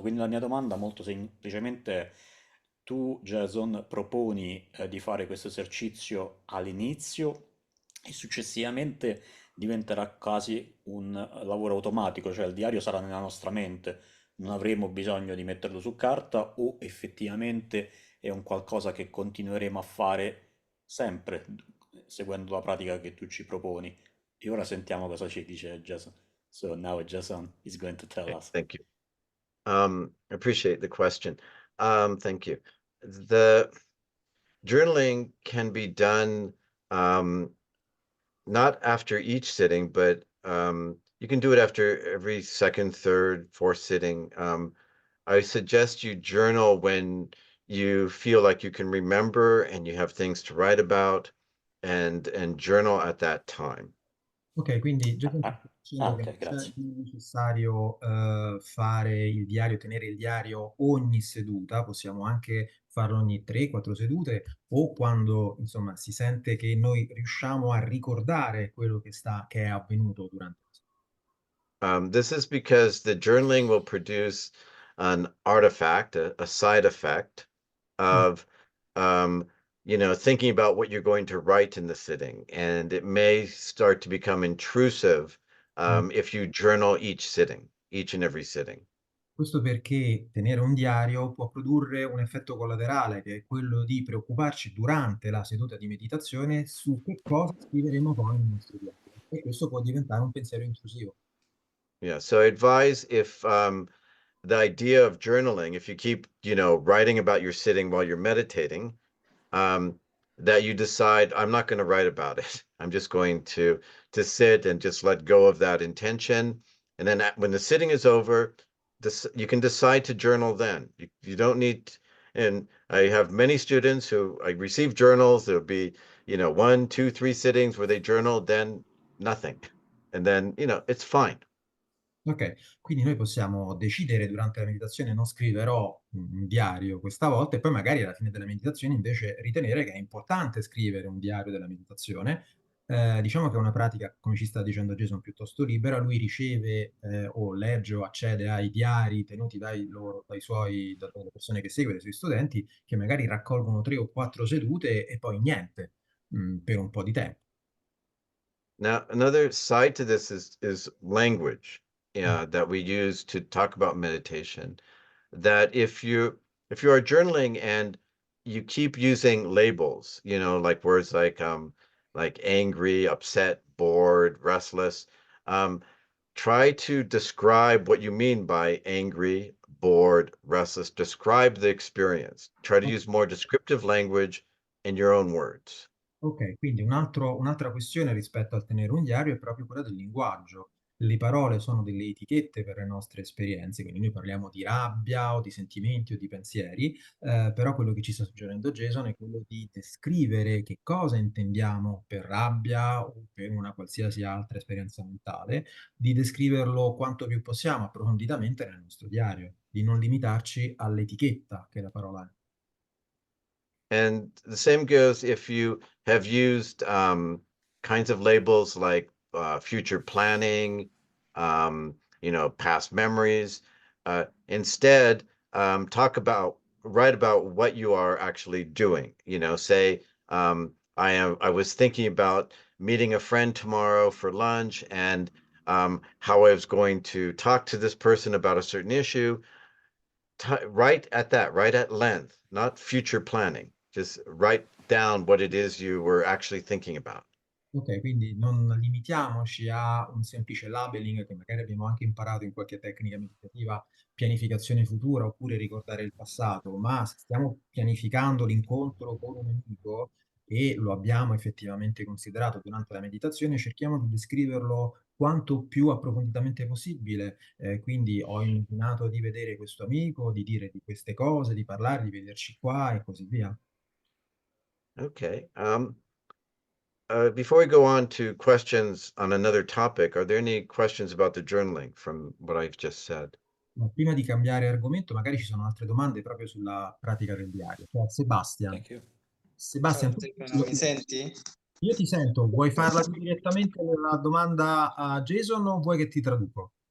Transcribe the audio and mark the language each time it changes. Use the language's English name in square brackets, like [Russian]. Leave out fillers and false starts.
[Italian] Quindi la mia domanda molto semplicemente è, tu, Jason, proponi di fare questo esercizio all'inizio e successivamente diventerà quasi un lavoro automatico, cioè il diario sarà nella nostra mente, non avremo bisogno di metterlo su carta o effettivamente è un qualcosa che continueremo a fare sempre seguendo la pratica che tu ci proponi. E ora sentiamo cosa ci dice Jason. [English] So now Jason is going to tell Okay, us. thank you. I appreciate the question. Thank you. The journaling can be done not after each sitting, but you can do it after every second, third, fourth sitting. I suggest you journal when you feel like you can remember and you have things to write about, and journal at that time. [Italian] Ok, quindi già Ah, stai dicendo che ok, non grazie. è necessario fare il diario, tenere il diario ogni seduta, possiamo anche farlo ogni 3-4 sedute o quando insomma si sente che noi riusciamo a ricordare quello che è avvenuto durante la seduta. [English] This is because the journaling will produce an artifact, a side effect of, um, thinking about what you're going to write in the sitting. And it may start to become intrusive if you journal each and every sitting. [Italian] Questo perché tenere un diario può produrre un effetto collaterale, che è quello di preoccuparci durante la seduta di meditazione su che cosa scriveremo poi nel nostro diario. E questo può diventare un pensiero intrusivo. [English] Yeah. So I advise if the idea of journaling, if you keep, writing about your sitting while you're meditating, that you decide, I'm not going to write about it. I'm just going to sit and just let go of that intention. And then when the sitting is over, you can decide to journal then. You don't need, and I have many students who I receive journals. There'll be, 1, 2, 3 sittings where they journal, then nothing. And then, it's fine. [Italian] Ok, quindi noi possiamo decidere durante la meditazione non scriverò un diario questa volta e poi magari alla fine della meditazione invece ritenere che è importante scrivere un diario della meditazione. Diciamo che è una pratica, come ci sta dicendo Jason, piuttosto libera. Lui riceve o legge o accede ai diari tenuti dalle persone che segue, dai suoi studenti, che magari raccolgono 3 o 4 sedute e poi niente, per un po' di tempo. [English] Now, another side to this is language that we use to talk about meditation. That if you are journaling and you keep using labels, like words like angry, upset, bored, restless, try to describe what you mean by angry, bored, restless. Describe the experience. Try to use more descriptive language in your own words. [Italian] Ok, quindi un'altra questione rispetto al tenere un diario è proprio quella del linguaggio. Le parole sono delle etichette per le nostre esperienze, quindi noi parliamo di rabbia o di sentimenti o di pensieri, però quello che ci sta suggerendo Jason è quello di descrivere che cosa intendiamo per rabbia o per una qualsiasi altra esperienza mentale, di descriverlo quanto più possiamo approfonditamente nel nostro diario, di non limitarci all'etichetta che la parola è. [English] And the same goes if you have used kinds of labels like future planning, past memories. Instead, write about what you are actually doing. Say, I was thinking about meeting a friend tomorrow for lunch and how I was going to talk to this person about a certain issue. Right at length, not future planning. Just write down what it is you were actually thinking about. [Italian] Ok, quindi non limitiamoci a un semplice labeling che magari abbiamo anche imparato in qualche tecnica meditativa, pianificazione futura oppure ricordare il passato, ma se stiamo pianificando l'incontro con un amico e lo abbiamo effettivamente considerato durante la meditazione, cerchiamo di descriverlo quanto più approfonditamente possibile. Quindi ho immaginato di vedere questo amico, di dire di queste cose, di parlare, di vederci qua e così via. [English] Okay. Before we go on to questions on another topic, are there any questions about the journaling from what I've just said? [Italian] Ma prima di cambiare argomento, magari ci sono altre domande proprio sulla pratica del diario. Cioè, Sebastian, [English] Thank you. [Italian] Ciao Sebastian, Stefano, mi senti? io ti sento, vuoi farla tu direttamente la domanda a Jason o vuoi che ti traduco?